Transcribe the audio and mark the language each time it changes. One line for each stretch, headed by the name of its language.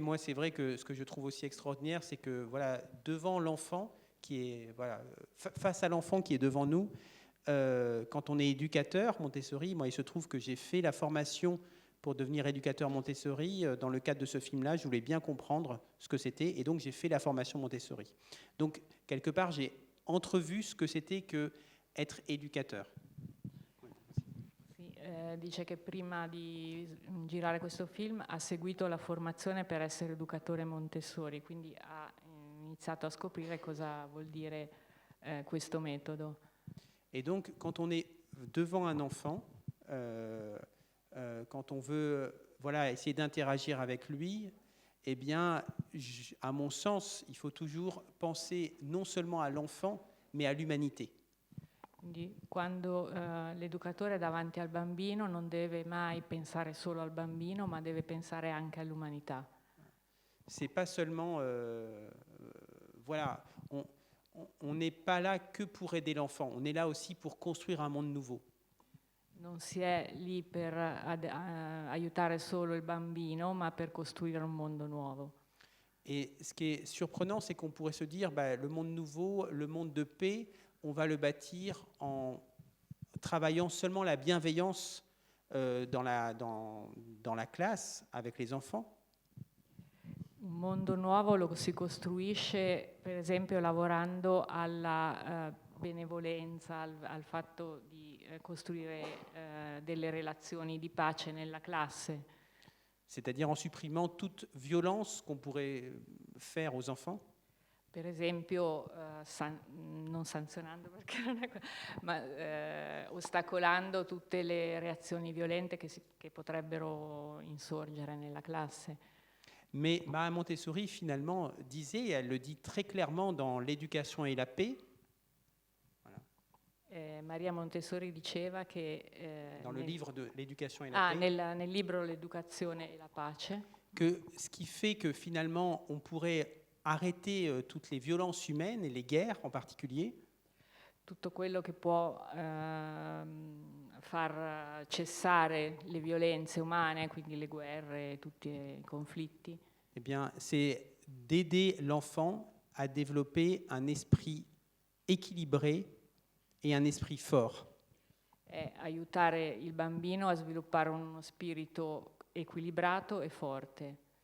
French: Moi, c'est vrai que ce que je trouve aussi extraordinaire, c'est que voilà, devant l'enfant qui est voilà, face à l'enfant qui est devant nous, quand on est éducateur Montessori, moi, il se trouve que j'ai fait la formation pour devenir éducateur Montessori. Dans le cadre de ce film-là, je voulais bien comprendre ce que c'était, et donc j'ai fait la formation Montessori. Donc, quelque part, j'ai entrevu ce que c'était que être éducateur.
Italian: Dice che prima di girare questo film ha seguito la formazione per essere educatore Montessori, quindi ha iniziato a scoprire cosa vuol dire questo metodo.
French: Et donc, quand on est devant un enfant, quand on veut voilà, essayer d'interagir avec lui, eh bien, à mon sens, il faut toujours penser non seulement à l'enfant, mais à l'humanité.
Italian: Quindi quando l'educatore è davanti al bambino non deve mai pensare solo al bambino, ma deve pensare anche all'umanità.
French: C'est pas seulement, voilà, on n'est pas là que pour aider l'enfant, on est là aussi pour construire un monde nouveau.
Italian: Non si è lì per aiutare solo il bambino, ma per costruire un mondo nuovo.
French: Et ce qui est surprenant, c'est qu'on pourrait se dire, bah, le monde nouveau, le monde de paix, on va le bâtir en travaillant seulement la bienveillance dans la classe avec les enfants.
Italian: Un mondo nuovo lo si costruisce, per esempio, lavorando alla benevolenza, al fatto di costruire delle relazioni di pace nella classe.
French: C'est-à-dire en supprimant toute violence qu'on pourrait faire aux enfants.
Italian: Per esempio, non sanzionando, perché non è ma ostacolando tutte le reazioni violente che potrebbero insorgere nella classe.
French: Mais Maria Montessori, finalement, disait, elle le dit très clairement dans L'éducation et la paix. Voilà.
Italian: Maria Montessori diceva che...
French: dans le livre de L'éducation et la paix.
Italian: Nel libro L'educazione e la pace.
French: Que ce qui fait que finalement, on pourrait arrêter toutes les violences humaines et les guerres en particulier.
Italian: Tutto quello che può far cessare le violenze umane, quindi le guerre, tutti i conflitti.
French: Eh bien, c'est d'aider l'enfant à développer un esprit équilibré et un esprit fort.
Italian: È aiutare il bambino a sviluppare uno spirito equilibrato e forte.